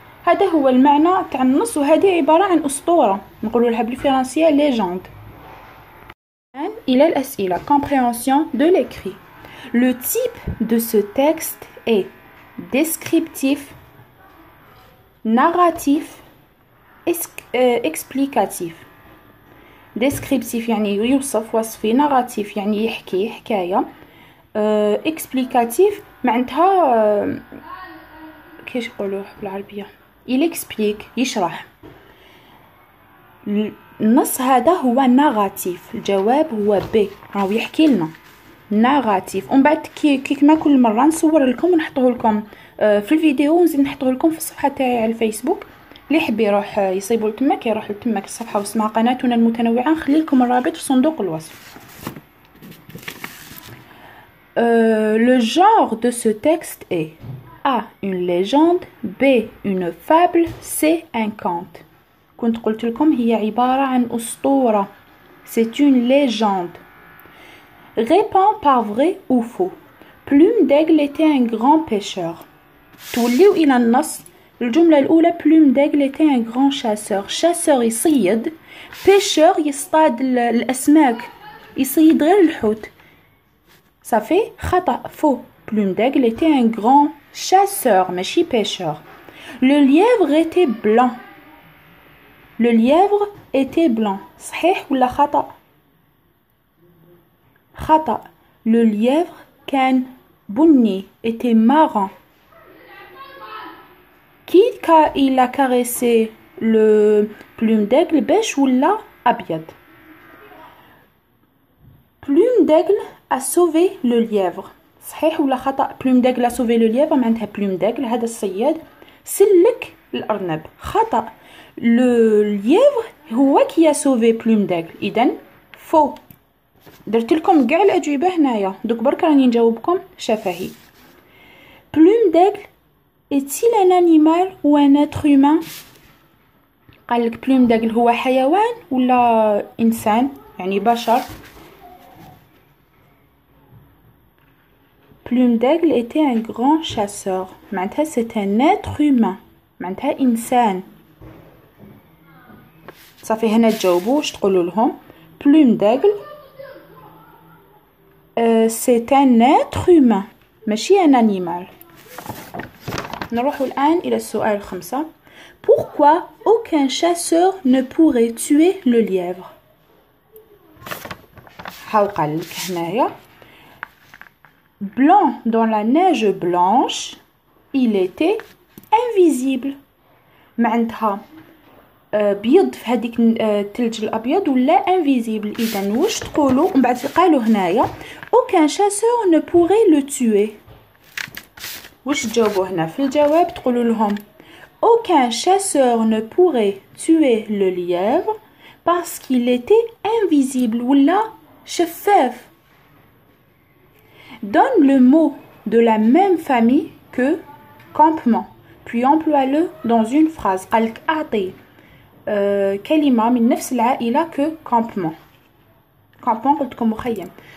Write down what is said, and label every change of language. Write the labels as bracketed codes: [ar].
[ar] هذا هو المعنى تاع النص، وهذه عباره عن اسطوره نقولوا لها بالفرنسيه ليجند. إلى الأسئلة. [fr] compréhension de l'écrit. Le type de ce texte est descriptif, narratif, explicatif. [ar] descriptif يعني يوصف وصفي، narratif يعني يحكي حكاية، explicatif معناتها كيش يقولوه بالعربية [fr] il explique [ar] يشرح. النص هذا هو ناغاتيف، الجواب هو ب، راهو يحكي لنا ناغاتيف. ومن بعد كيما كل مره نصور لكم ونحطوه لكم في الفيديو ونزيد نحطوه لكم في الصفحه تاعي على الفيسبوك. اللي يحب يروح يصيبوا لتماك يروح لتماك الصفحه واسمها قناتنا المتنوعه، نخلي لكم الرابط في صندوق الوصف. [fr] Le genre de ce texte est A. Une légende, B. Une fable, C. Un conte. [ar] كنت قلت لكم هي عبارة عن أسطورة. [fr] C'est une légende. Réponds par vrai ou faux. Plume d'Aigle était un grand pêcheur. [ar] توليو إلى النص. الجملة الأولى [fr] Plume d'Aigle était un grand chasseur. [ar] chasseur يصيد، pêcheur يصطاد الأسماك، يصيد غير الحوت. صافي خطأ faux. [fr] Plume d'Aigle était un grand chasseur ماشي pêcheur. Le lièvre était blanc. Le lièvre était blanc. [ar] صحيح ولا خطأ؟ خطأ. [fr] Le lièvre [ar] كان بني [fr] était marron. Qui il a caressé le Plume d'Aigle beige [ar] ولا أبيض؟ [fr] Plume d'Aigle a sauvé le lièvre. [ar] صحيح ولا خطأ؟ [fr] Plume d'Aigle a sauvé le lièvre [ar] معناتها Plume d'Aigle هذا الصياد سلك الأرنب. خطأ. [fr] Le lièvre هو qui a sauvé Plume d'Aigle. [ar] إذن faux. درت لكم كاع الأجوبة هنايا، دوك برك راني نجاوبكم شفهي. [fr] Plume d'Aigle est-il un animal ou un être humain؟ [ar] قالك Plume d'Aigle هو حيوان ولا إنسان يعني بشر. [fr] Plume d'Aigle était un grand chasseur معناتها c'est un être humain [ar] معناتها إنسان. صافي هنا تجاوبوا واش تقولوا لهم. [fr] Plume d'Aigle c'est un être humain ماشي un animal. [ar] نروح الآن إلى السؤال الخامسة. [fr] Pourquoi aucun chasseur ne pourrait tuer le lièvre؟ [ar] هاو قالك هنايا [fr] Blanc dans la neige blanche, il était invisible. [ar] معناتها بيض في هذيك الثلج الابيض ولا invisible. اذا واش تقولوا؟ ومن بعد قالوا هنايا [fr] aucun chasseur ne pourrait le tuer. [ar] واش تجاوبوا هنا في الجواب؟ تقولوا لهم [fr] aucun chasseur ne pourrait tuer le lièvre parce qu'il était invisible [ar] ولا شفاف. [fr] Donne le mot de la même famille que campement puis emploie-le dans une phrase. [ar] قالك أعطي كلمة من نفس العائلة que campement. campement قلت لكم مخيم.